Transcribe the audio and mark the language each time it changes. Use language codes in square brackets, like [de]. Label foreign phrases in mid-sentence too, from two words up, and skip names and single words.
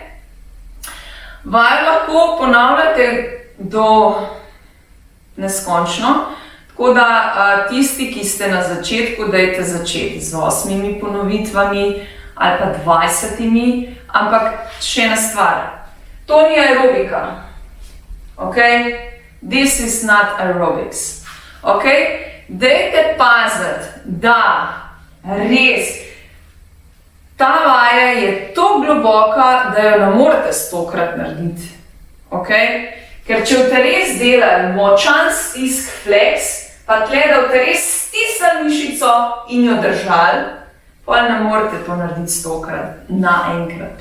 [sl] Vajo lahko ponavljate do neskončno, tako da tisti, ki ste na začetku, dajte začeti z 8 ponovitvami ali pa 20, ampak še ena stvar, to ni aerobika, ok? [en] This is not aerobics, ok? [sl] Dajte paziti, da res ta vaja je tako globoka, da jo ne morete 100-krat narediti, ok? Ker če boste res delali močan stisk flex, pa tle, da boste res stisnili mišico in jo držali, pa ne morete to narediti 100-krat naenkrat.